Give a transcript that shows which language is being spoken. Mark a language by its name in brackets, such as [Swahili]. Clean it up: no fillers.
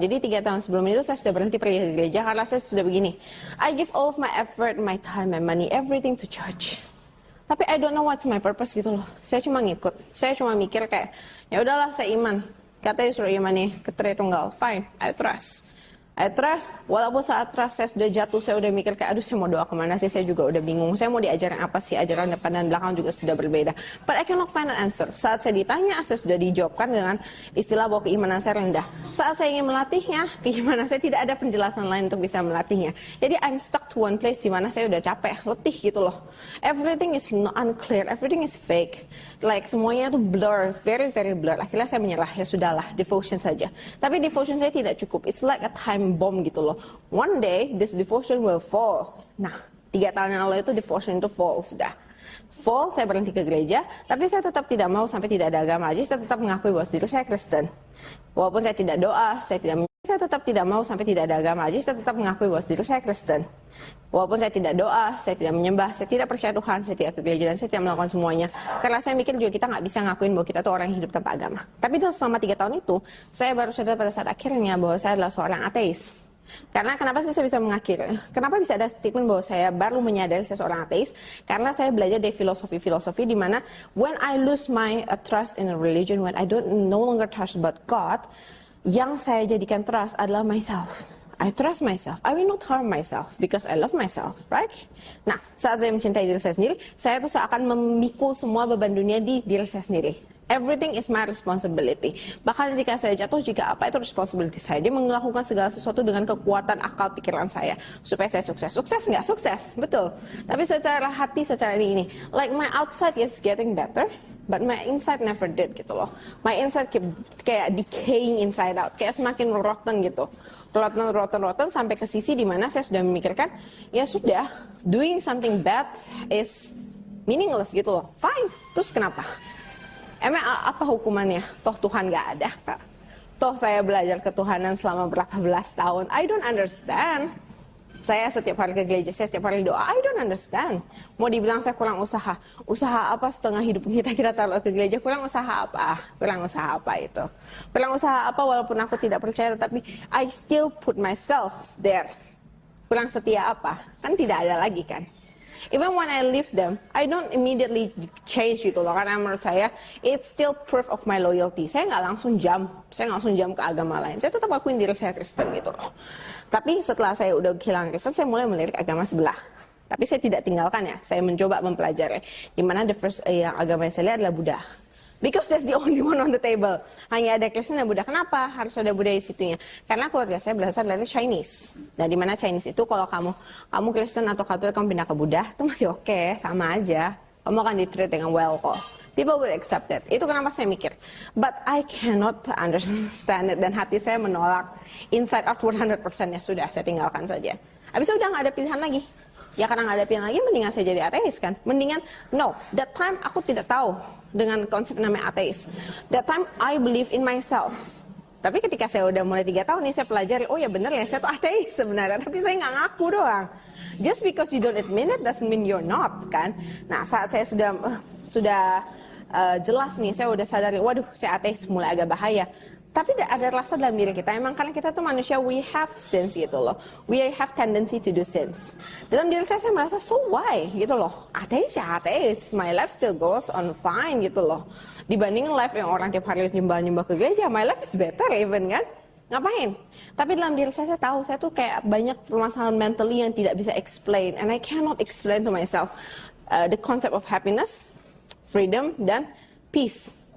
[Indonesian] Jadi 3 tahun sebelum itu saya sudah berhenti pergi ke gereja karena saya sudah begini. [English] I give all of my effort, my time, my money, everything to church. [Indonesian] Tapi [English] I don't know what's my purpose [Indonesian] gitu loh. Saya cuma ngikut. Saya cuma mikir kayak, ya udahlah saya iman. Katanya disuruh iman nih ke Tritunggal. [English] Fine, I trust. I trust, [Indonesian] walaupun saat trust saya sudah jatuh, saya udah mikir kayak, aduh saya mau doa kemana sih, saya juga udah bingung, saya mau diajarin apa sih, ajaran depan dan belakang juga sudah berbeda. [English] But I cannot find an answer. [Indonesian] Saat saya ditanya, saya sudah dijawabkan dengan istilah bahwa keimanan saya rendah. Saat saya ingin melatihnya, keimanan saya tidak ada penjelasan lain untuk bisa melatihnya. Jadi [English] I'm stuck to one place [Indonesian] di mana saya udah capek, letih gitu loh. [English] Everything is unclear, everything is fake. Like [Indonesian] semuanya tuh [English] blur, very very blur. [Indonesian] Akhirnya saya menyerah, ya sudahlah, devotion saja. Tapi devotion saya tidak cukup. [English] It's like a time bomb [Indonesian] gitu loh. [English] One day this devotion will fall. [Indonesian] Nah, 3 tahun yang lalu itu devotion itu fall sudah. Fall, saya berhenti ke gereja, tapi saya tetap tidak mau sampai tidak ada agama. Jadi saya tetap mengakui bahwa diri saya Kristen. Walaupun saya tidak doa, saya tetap tidak mau sampai tidak ada agama. Jadi saya tetap mengakui bahwa diri saya Kristen. Walaupun saya tidak doa, saya tidak menyembah, saya tidak percaya Tuhan, saya tidak ke gereja, dan saya tidak melakukan semuanya. Karena saya mikir juga kita nggak bisa ngakuin bahwa kita tuh orang yang hidup tanpa agama. Tapi selama 3 tahun itu, saya baru sadar pada saat akhirnya bahwa saya adalah seorang ateis. Karena kenapa sih saya bisa mengakhiri? Kenapa bisa ada statement bahwa saya baru menyadari saya seorang ateis? Karena saya belajar dari filosofi di mana [English] when I lose my trust in a religion, when I don't no longer trust about God, [Indonesian] yang saya jadikan trust adalah [English] myself. I trust myself. I will not harm myself because I love myself, right? [Indonesian] Nah, saat saya mencintai diri saya sendiri, saya tuh seakan memikul semua beban dunia di diri saya sendiri. [English] Everything is my responsibility. [Indonesian] Bahkan jika saya jatuh, jika apa itu responsibility saya. Dia melakukan segala sesuatu dengan kekuatan akal pikiran saya. Supaya saya sukses. Sukses nggak? Sukses, betul. Tapi secara hati, secara ini. [English] Like my outside is getting better, but my inside never did [Indonesian] gitu loh. [English] My inside [Indonesian] kayak [English] decaying inside out. [Indonesian] Kayak semakin rotten gitu. Rotten sampai ke sisi dimana saya sudah memikirkan, ya sudah, [English] doing something bad is meaningless [Indonesian] gitu loh. Fine, terus kenapa? Emang apa hukumannya? Toh Tuhan gak ada, Kak. Toh saya belajar ketuhanan selama berapa belas tahun. [English] I don't understand. [Indonesian] Saya setiap hari ke gereja, saya setiap hari doa. I don't understand. Mau dibilang saya kurang usaha. Usaha apa setengah hidup kita taruh ke gereja? Kurang usaha apa? Kurang usaha apa itu? Kurang usaha apa walaupun aku tidak percaya, tetapi [English] I still put myself there. [Indonesian] Kurang setia apa? Kan tidak ada lagi kan? [English] Even when I leave them, I don't immediately change [Indonesian] gitu loh. Karena menurut saya, [English] it's still proof of my loyalty. [Indonesian] Saya nggak langsung jump ke agama lain. Saya tetap akuin diri saya Kristen gitu loh. Tapi setelah saya udah kehilangan Kristen, saya mulai melirik agama sebelah. Tapi saya tidak tinggalkan ya. Saya mencoba mempelajari. Dimana the first yang agama yang saya lihat adalah Buddha. [English] Because that's the only one on the table. [Indonesian] Hanya ada Kristen dan Buddha. Kenapa harus ada Buddha di situnya? Karena keluarga saya berasal dari Chinese. Nah, di mana Chinese itu kalau kamu Kristen atau Katolik kamu pindah ke Buddha, itu masih oke, sama aja. Kamu akan di-treat dengan well kok. [English] People will accept it. [Indonesian] Itu kenapa saya mikir. [English] But I cannot understand it. [Indonesian] Dan hati saya menolak. Inside out 100% ya sudah, saya tinggalkan saja. Habis itu udah nggak ada pilihan lagi. Ya karena nggak ada pilihan lagi, mendingan saya jadi ateis kan. Mendingan, [English] no, that time [Indonesian] aku tidak tahu dengan konsep namanya ateis. [English] That time I believe in myself. [Indonesian] Tapi ketika saya udah mulai 3 tahun nih, saya pelajari, oh ya bener ya, saya tuh ateis sebenarnya. Tapi saya nggak ngaku doang. [English] Just because you don't admit it doesn't mean you're not [Indonesian] kan. Nah saat saya sudah jelas nih, saya udah sadari, waduh saya ateis, mulai agak bahaya. Tapi ada rasa dalam diri kita, emang karena kita tuh manusia, [English] we have sins [Indonesian] gitu loh. [English] We have tendency to do sins. [Indonesian] Dalam diri saya merasa, [English] so why [Indonesian] gitu loh. Ateis ya ateis, [English] my life still goes on fine [Indonesian] gitu loh. Dibandingin life yang orang tiap hari nyembah ke gereja, [English] my life is better even [Indonesian] kan. Ngapain? Tapi dalam diri saya tahu, saya tuh kayak banyak permasalahan mentally yang tidak bisa explain. [English] And I cannot explain to myself the concept of happiness, freedom, dan peace.